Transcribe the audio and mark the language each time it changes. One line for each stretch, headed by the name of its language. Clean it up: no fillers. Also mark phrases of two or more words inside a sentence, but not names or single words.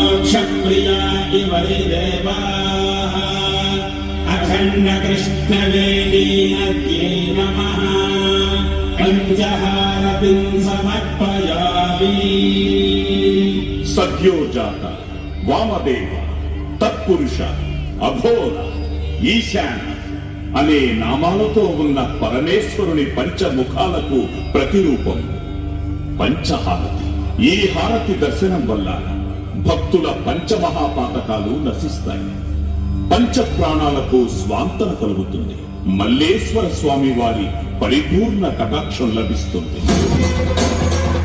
Sanskrit: क्षप्रिया इव देवाः अखण्ड कृष्णवेदीनद्यै नमः पंचहारतिं समर्पयामि।
Telugu: सद्योजात वामदेव తత్పురుష అఘోర ఈశాన అనే నామాలతో ఉన్న పరమేశ్వరుని పంచముఖాలకు ప్రతిరూపం పంచహారతి. ఈ హారతి దర్శనం వల్ల భక్తుల పంచమహాపాతకాలు నశిస్తాయి, పంచ ప్రాణాలకు స్వాంతన కలుగుతుంది, మల్లేశ్వర స్వామి వారి పరిపూర్ణ కటాక్షం లభిస్తుంది.